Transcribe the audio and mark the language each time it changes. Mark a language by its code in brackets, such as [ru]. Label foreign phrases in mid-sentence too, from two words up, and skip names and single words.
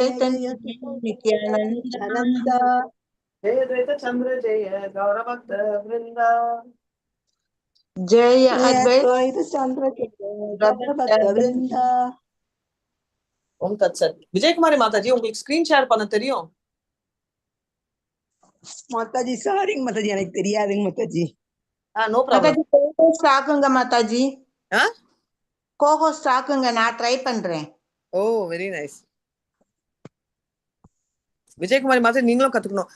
[sa] चैतन्य जय जय नित्यानंद नित्यानंद। जय अद्वैत चंद्र जय गौर भक्त वृंदा। जय जय अद्वैत अद्वैत चंद्र जय गौर भक्त वृंद। ओम तत्सत। [ta] विजय कुमारी माता जी உங்களுக்கு ஸ்கிரீன் ஷேர் பண்ண தெரியும்? माताजी சாரிங்க மாதாஜி, எனக்கு தெரியாதுங்க மாதாஜி. [en] No problem. [ta] மாதாஜி கோகோ ஸ்டாக்குங்க மாதாஜி. ஆ கோகோ ஸ்டாக்குங்க, நான் ட்ரை பண்றேன். [en] Oh very nice. [ta] விஜயகுமாரி மாதாஜி நீங்களும் கத்துக்கணும்.